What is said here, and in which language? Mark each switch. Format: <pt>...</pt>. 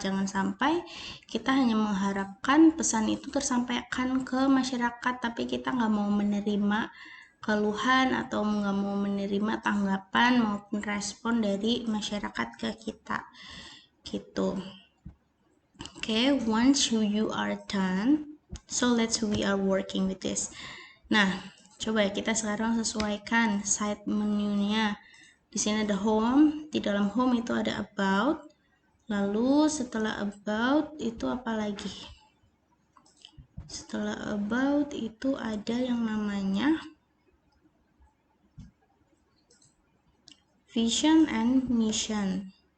<id>Jangan sampai kita hanya mengharapkan pesan itu tersampaikan ke masyarakat tapi kita nggak mau menerima keluhan atau nggak mau menerima tanggapan maupun respon dari masyarakat ke kita gitu.</id> <en>Okay, once you are done, so we are working with this.</en> <id>Nah, coba kita sekarang sesuaikan side menunya. Di sini ada home, di dalam home itu ada about. Lalu setelah about itu apa lagi? Setelah about itu ada yang namanya vision and mission.</id>